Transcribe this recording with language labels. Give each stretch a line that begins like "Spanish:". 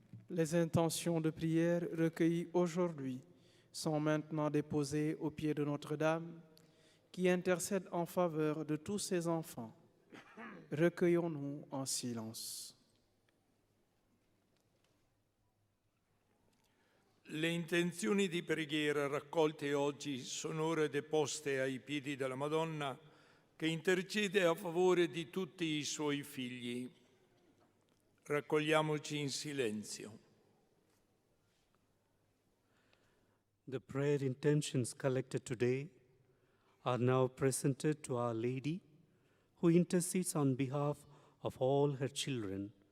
French: Les intentions de prière recueillies aujourd'hui sont maintenant déposées aux pieds de Notre-Dame, qui intercède en faveur de tous ses enfants. Recueillons-nous en silence.
Italian: Le intenzioni di preghiera raccolte oggi sono ora deposte ai piedi della Madonna, che intercede a favore di tutti i suoi figli. Raccogliamoci in silenzio.
English: The prayer intentions collected today are now presented to Our Lady, who intercedes on behalf of all her children.